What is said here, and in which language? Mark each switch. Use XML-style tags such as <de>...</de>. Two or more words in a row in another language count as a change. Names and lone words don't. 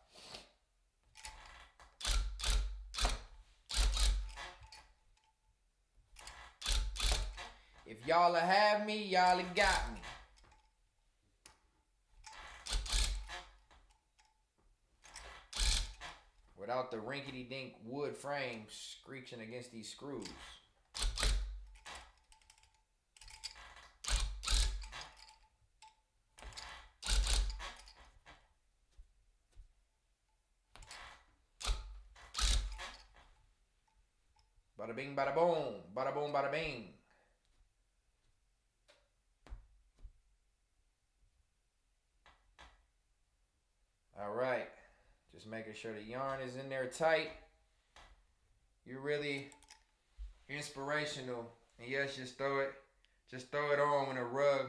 <en>If y'all have me, y'all got me. Without the rinkety-dink wood frame screeching against these screws. Bada bing, bada boom. Bada boom, bada bing. All right. Just making sure the yarn is in there tight. You're really inspirational. And yes, just throw it on when a rug.</en>